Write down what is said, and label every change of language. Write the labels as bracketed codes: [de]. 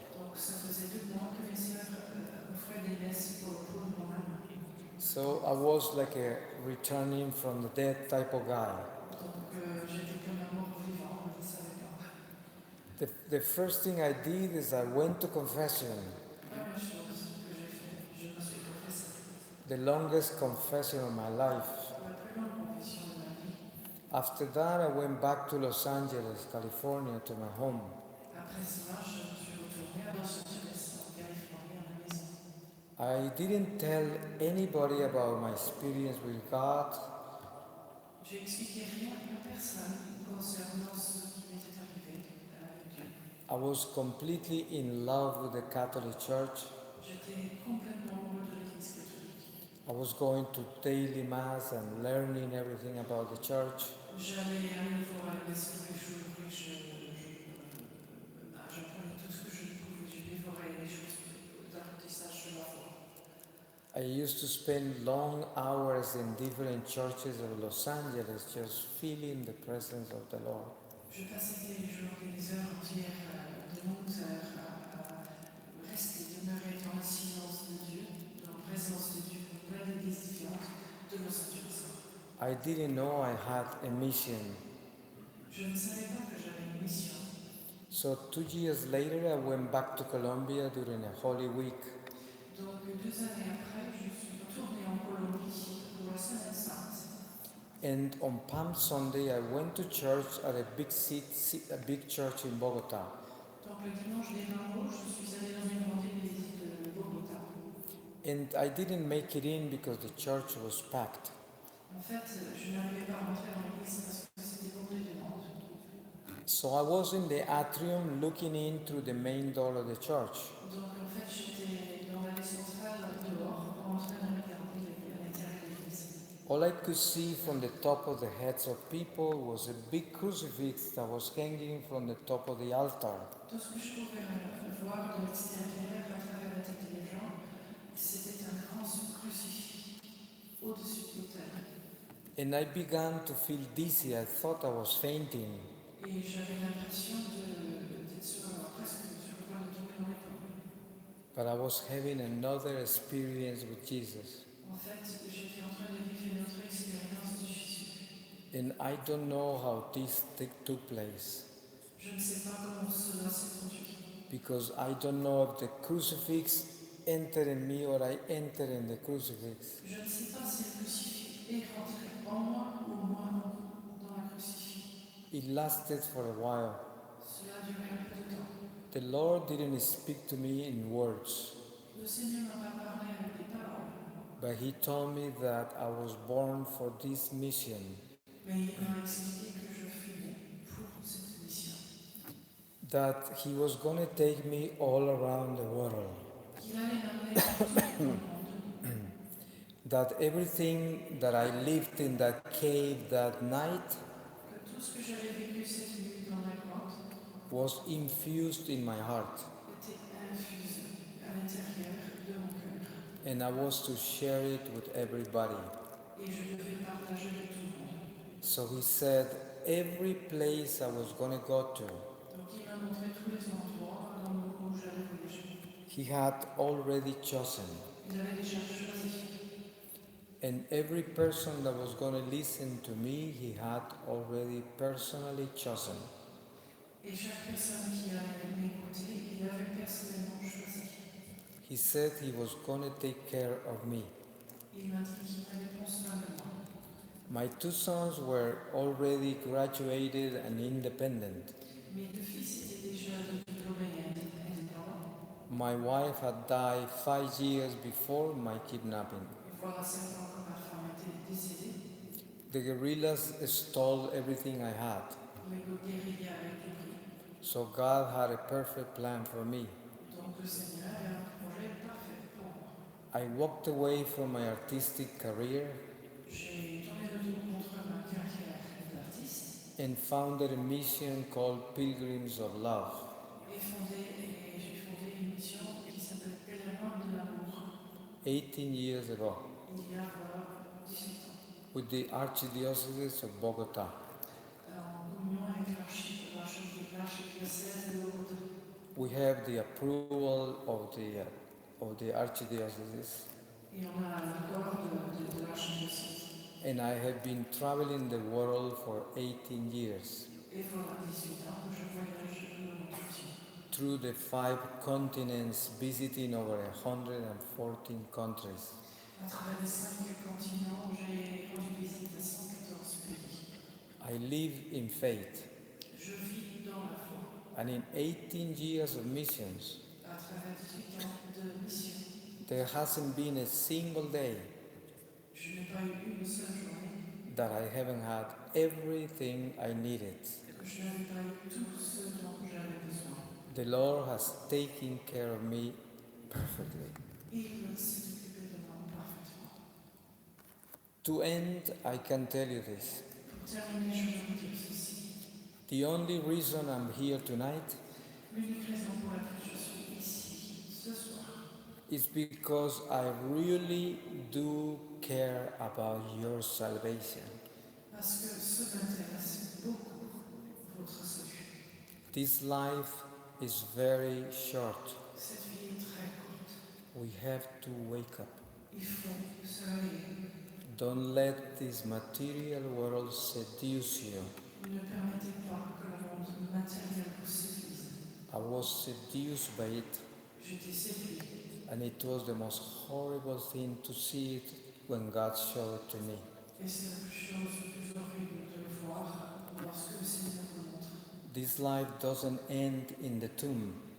[fr] Donc ça faisait 2 mois que mes sœurs offraient des messes pour le repos de mon âme. [en] So I was like a returning from the dead type of guy. [fr] Donc j'étais comme un mort vivant, je ne savais pas. [en] The first thing I did is I went to confession, [fr] Première chose que j'ai fait, je me suis confessée. [en] the longest confession of my life. [fr] La plus longue confession de ma vie. [en] After that, I went back to Los Angeles, California, to my home. [fr] Après cela, je me suis retournée à Los Angeles, en Californie, à ma maison. [en] I didn't tell anybody about my experience with God. [fr] J'ai expliqué rien à personne concernant ce qui m'était arrivé avec Dieu. [en] I was completely in love with the Catholic Church. [fr] J'étais complètement amoureux de l'Église catholique. [en] I was going to daily mass and learning everything about the church. [fr] J'allais à nouveau à la messe tous les jours et j'apprenais tout ce que je pouvais. Je dévorais les choses d'apprentissage de la foi. [en] I used to spend long hours in different churches of Los Angeles just feeling the presence of the Lord. [fr] Je passais des jours et des heures entières, de longues heures, à rester, demeurer dans le silence de Dieu, dans la présence de Dieu, dans plein d'églises différentes de Los Angeles. [en] I didn't know I had a mission. [fr] Je ne savais pas que j'avais une mission. [en] So 2 years later, I went back to Colombia during a Holy Week. [fr] Donc 2 années après, je suis retournée en Colombie pour la Semaine Sainte. [en] And on Palm Sunday, I went to church at a big church in Bogota. [fr] Donc le dimanche des Vins Rouges, je suis allée dans une grande église de Bogota. [en] And I didn't make it in because the church was packed. [fr] En fait, je n'arrivais pas à rentrer dans l'église parce que c'était bondé de monde. [en] So I was in the atrium looking in through the main door of the church. [fr] Donc en fait, j'étais dans l'allée centrale dehors pour entrer dans le garde à l'intérieur de l'église. [en] All I could see from the top of the heads of people was a big crucifix that was hanging from the top of the altar. [fr] Tout ce que je pouvais voir de l'extérieur à travers la tête des gens, c'était un grand crucifix au-dessus de l'autel. [en] And I began to feel dizzy. I thought I was fainting. [fr] Et j'avais l'impression d'être presque sur le point de tomber dans les pommes. [en] But I was having another experience with Jesus. [fr] En fait, j'étais en train de vivre une autre expérience de Jésus. [en] And I don't know how this took place. [fr] Je ne sais pas comment cela s'est produit. [en] Because I don't know if the crucifix entered in me or I entered in the crucifix. [fr] Je ne sais pas si le crucifix est rentré en moi ou moi dans la crucifix. [en] It lasted for a while. [fr] Cela a duré un peu de temps. [en] The Lord didn't speak to me in words, [fr] Le Seigneur m'a pas parlé avec des paroles, [en] but He told me that I was born for this mission. [fr] mais Mais il m'a expliqué que je fus né pour cette mission. [en] That he was going to take me all around the world. [fr] Qu'il allait m'amener partout dans le monde. [en] That everything that I lived in that cave that night [fr] Que tout ce que j'avais vécu cette nuit dans la grotte [en] was infused in my heart. [fr] était infusé à l'intérieur de mon cœur. [en] And I was to share it with everybody. [fr] Et je devais le partager avec tout le monde. [en] So he said, every place I was going to go to, [fr] Donc il m'a montré tous les endroits dans le où j'allais voyager. [en] he had already chosen. [fr] Il avait déjà choisi. [en] And every person that was going to listen to me, he had already personally chosen. [fr] Et chaque personne qui allait m'écouter, il avait personnellement choisi. [en] He said he was going to take care of me. [fr] Il m'a dit qu'il allait prendre soin de moi. [en] My two sons were already graduated and independent. [fr] Mes deux fils étaient déjà diplômés et indépendants. [en] My wife had died 5 years before my kidnapping. [fr] Voilà 7 ans que ma femme était décédée. [en] The guerrillas stole everything I had. [fr] Les guérillas avaient tout pris. [en] So God had a perfect plan for me. [fr] Donc le Seigneur avait un projet parfait pour moi. [en] I walked away from my artistic career [fr] J'ai tourné le dos contre ma carrière d'artiste [en] and founded a mission called Pilgrims of Love. [fr] et j'ai fondé une mission qui s'appelle Pèlerin de l'amour [en] 18 years ago [fr] il y a voilà 18 ans. [en] with the Archdiocese of Bogota. [fr] En communion avec l'archidiocèse de Baume. [en] We have the approval of the Archdiocese, [fr] Et on a l'accord de l'archidiocèse. [en] and I have been traveling the world for 18 years [fr] Et voilà 18 ans que je voyage le monde entier. [en] through the 5 continents, visiting over 114 countries. [fr] À travers les 5 continents, j'ai rendu visite à 114 pays. [en] I live in faith, [fr] Je vis dans la foi. [en] and in 18 years of missions, [fr] À travers 18 ans de mission, [en] there hasn't been a single day [fr] je n'ai pas eu une seule journée [en] that I haven't had everything I needed. [fr] que je n'avais pas eu tout ce dont j'avais besoin. [en] The Lord has taken care of me perfectly. [fr] Il s'est occupé de moi parfaitement. [en] To end, I can tell you this. [fr] Pour terminer, je veux vous dire ceci. [en] The only reason I'm here tonight [fr] L'unique raison pour laquelle je suis ici ce soir, [en] is because I really do care about your salvation. [fr] parce que ce m'intéresse beaucoup, votre salut. [en] This life is very short. [fr] Cette vie est très courte. [en] We have to wake up. [fr] Il faut se réveiller. [en] Don't let this material world seduce you. [fr] Ne permettez pas que le monde matériel vous séduise. [en] I was seduced by it, [fr] J'étais séduit. [en] and it was the most horrible thing to see it when God showed it to me. [fr] Et c'est la chose la plus horrible de le voir lorsque le Seigneur vous montre. [en] This life doesn't end in the tomb.